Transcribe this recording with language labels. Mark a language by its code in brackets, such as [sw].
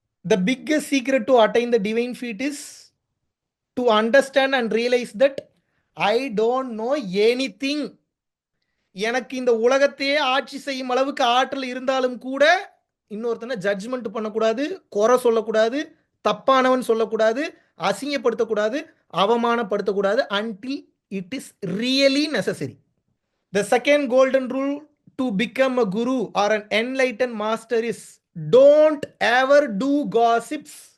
[en] The biggest secret to attain the divine feat is to understand and realize that I don't know anything. [ta] எனக்கு இந்த உலகத்தையே ஆட்சி செய்யும் அளவுக்கு ஆற்றல் இருந்தாலும் கூட இன்னொருத்தனை ஜட்ஜ்மெண்ட் பண்ணக்கூடாது, குறை சொல்லக்கூடாது, தப்பானவன் சொல்லக்கூடாது, அசிங்கப்படுத்தக்கூடாது, அவமானப்படுத்தக்கூடாது [en] until it is really necessary. The second golden rule to become a guru or an enlightened master is don't ever do gossips.